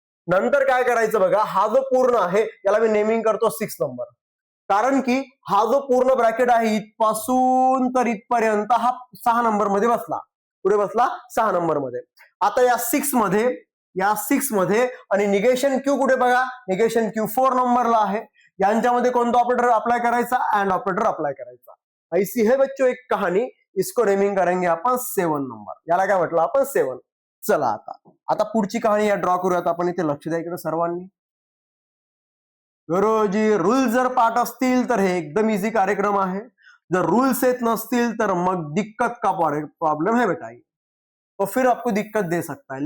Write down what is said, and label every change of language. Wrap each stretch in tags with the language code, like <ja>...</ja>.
<mr>नंतर काय करायचं बघा, हा जो पूर्ण आहे याला मी नेमिंग करतो 6 नंबर, कारण की हा जो पूर्ण ब्रॅकेट आहे इथपासून तर इथपर्यंत हा 6 नंबर मध्ये बसला, पुढे बसला 6 नंबर मध्ये. आता या 6 मध्ये आणि निगेशन क्यू कुठे बघा, निगेशन क्यू 4 नंबरला आहे. यांच्यामध्ये कोणता ऑपरेटर अप्लाय करायचा, अँड ऑपरेटर अप्लाय करायचा.</mr> <hi>ऐसी है बच्चों एक कहाणी, इसको नेमिंग करेंगे आपण 7 नंबर.</hi> <mr>याला काय म्हटलं आपण 7. चला आता पुढची कहाणी या ड्रॉ करूयात आपण. इथे लक्ष द्या इकडे सर्वांनी. गुरुजी रूल जर पाठ असतील तर हे एकदम इझी कार्यक्रम आहे, जर रूल्स येत नसतील तर मग</mr> <hi>दिक्कत का प्रॉब्लम है बेटा, तो फिर आपको दिक्कत दे सकता है.</hi>